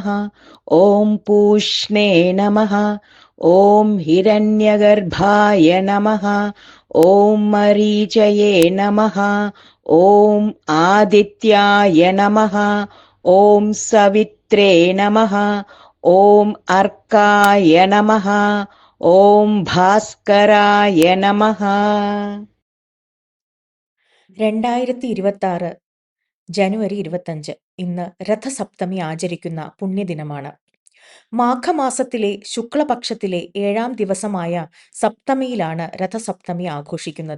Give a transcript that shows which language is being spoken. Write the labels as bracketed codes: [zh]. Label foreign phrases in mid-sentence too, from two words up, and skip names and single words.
[sa] ॐ पूष्णे नमः। ॐ हिरण्यगर्भाय नमः। ॐ मरीचये नमः। ॐ आदित्याय नमः। ॐ सवित्रे नमः। ॐ अर्काय नमः। ॐ ഭാസ്കരായ നമഃ. [ml] 2026 ജനുവരി 25 ഇന്ന് രഥസപ്തമി ആചരിക്കുന്ന പുണ്യദിനമാണ്. മാഘമാസത്തിലെ ശുക്ലപക്ഷത്തിലെ 7-ാം ദിവസമായ സപ്തമിയിലാണ് രഥസപ്തമി ആഘോഷിക്കുന്നത്.